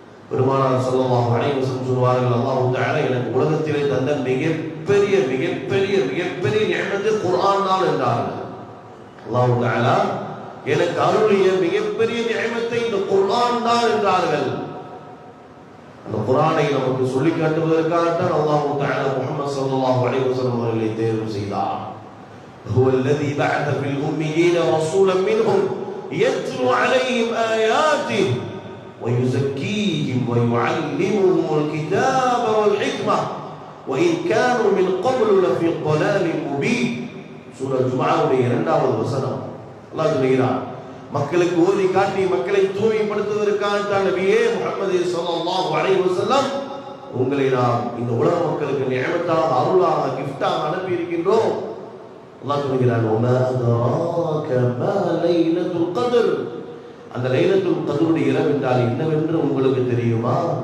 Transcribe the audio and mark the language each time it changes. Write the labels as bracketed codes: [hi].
[ta] பெருமானார் ஸல்லல்லாஹு அலைஹி வஸல்லம் சொல்வார்கள், அல்லாஹ் தஆலா எனக்கு உலகத்திலே தந்த மிகப்பெரிய மிகப்பெரிய மிகப்பெரிய நிஅமத்து குர்ஆன் தான் என்றார்கள். அல்லாஹ் தஆலா எனக்கு அருளிய மிகப்பெரிய நிஅமத்தை இந்த குர்ஆன் தான் என்றார்கள். அந்த குர்ஆனை நமக்கு சொல்லி காட்டுவதற்காகத்தான் அல்லாஹ் தஆலா முஹம்மது ஸல்லல்லாஹு அலைஹி வஸல்லம் அவர்களை தேர்வு செய்தார். [ar] هو الذي بعث في الأميين رسولا منهم يتلو عليهم آياته ويزكيهم ويعلمهم الكتاب والحكمة وإن كانوا من قبل لفي ضلال مبين. [ta] சூரா ஜும்ஆவுடைய 2வது வசனம் அல்லாஹ் சொல்கிறார், மக்களுக்கு ஓதி காட்டி மக்களை தூய்மைப்படுத்துவதற்காக நபியே முஹம்மது ஸல்லல்லாஹு அலைஹி வஸல்லம் உங்களை நாம் இந்த உலக மக்களுக்கு நிஅமத்தாக அருளாக கிஃப்டாக அனுப்பி இருக்கின்றோம். அல்லாஹ் சொல்கிறார், [ar] வமா அதராக மா லைலத்துல் கத்ர், [ta] அந்த லைலத்துல் கத்ருடைய இரவு என்றால் என்னவென்று உங்களுக்கு தெரியுமா?